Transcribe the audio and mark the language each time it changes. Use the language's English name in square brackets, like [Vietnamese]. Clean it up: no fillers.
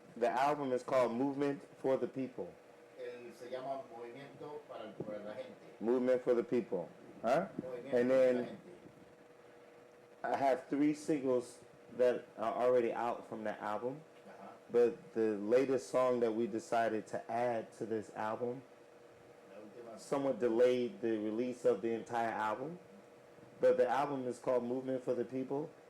[English] The album is called Movement for the People. [Spanish] Se llama Movimiento para la Gente. [English] Movement for the People. Huh? [Spanish] Movimiento [English] And [Spanish] para la [English] then [Spanish] Gente. [English] I have 3 singles that are already out from the album. Ajá. But the latest song that we decided to add to this album [Spanish] La última. [English] somewhat delayed the release of the entire album. But the album is called Movement for the People.